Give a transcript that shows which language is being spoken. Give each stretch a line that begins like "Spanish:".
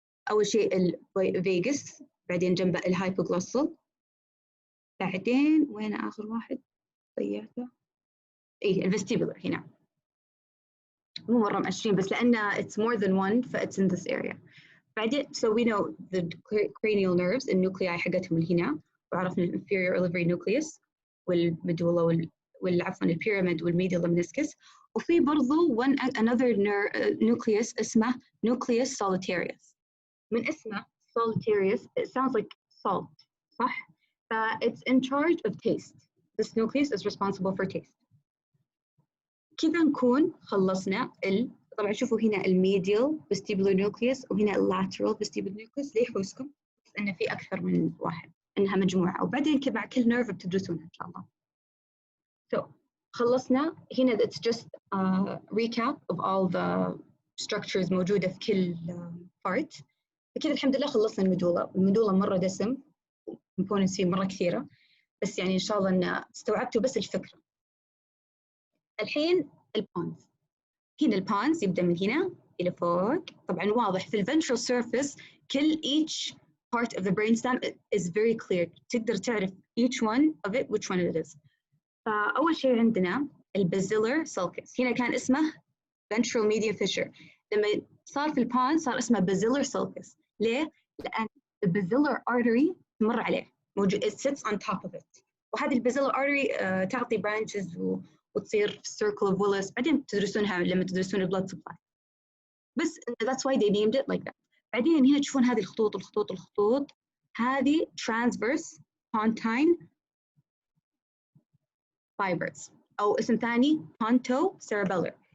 Arabic: اول شيء الفيجس، بعدين جنبه الهايبوغلوسال، بعدين وين اخر واحد ضيعته؟ ايه الفستيبولر هنا، مو مره مأشرين بس لانه
English: it's more than one
Arabic: ف
English: it's in this area.
Arabic: بعدين
English: so we know the cranial nerves
Arabic: النوكلياي حقتهم اللي هنا، وعرفنا الانفيريور olivary nucleus والميدولا عفوا البيراميد والميديال lemniscus. وفي برضو
English: another nucleus
Arabic: اسمه nucleus solitarius. من اسمه
English: solitarius it sounds like salt،
Arabic: صح؟
English: it's in charge of taste. This nucleus is responsible for taste.
Arabic: كذا نكون خلصنا طبعا شوفوا هنا الميديال vestibular nucleus وهنا اللاترال vestibular nucleus. ليه يحوسكم؟ بس إنه في أكثر من واحد، إنها مجموعة، وبعدين كذا كل نيرف بتدرسونها إن شاء الله.
English: So
Arabic: خلصنا هنا
English: it's just a recap of all the structures
Arabic: موجودة في كل
English: part.
Arabic: فكذا الحمد لله خلصنا الميدولا مرة دسم components فيه مرة كثيرة، بس يعني إن شاء الله إن استوعبتوا بس الفكرة. الحين البونز. هنا البونز يبدأ من هنا إلى فوق. طبعاً واضح في الventral surface كل
English: each part of the brainstem is very clear.
Arabic: تقدر تعرف
English: each one of it which one it is.
Arabic: فأول شيء عندنا البازيلر sulcus. هنا كان اسمه ventral median fissure، لما صار في البونز صار اسمه basilar sulcus. ليه؟ لأن
English: the basilar artery
Arabic: تمر عليه موجود
English: it sits on top of it.
Arabic: وهذه البازيلر artery تعطي branches وتصير circle of Willis. بعدين تدرسونها لما تدرسون blood supply. بس
English: that's why they named it like that.
Arabic: بعدين هنا تشوفون هذه الخطوط هذه transverse pontine fibers أو اسم ثاني pontocerebellar.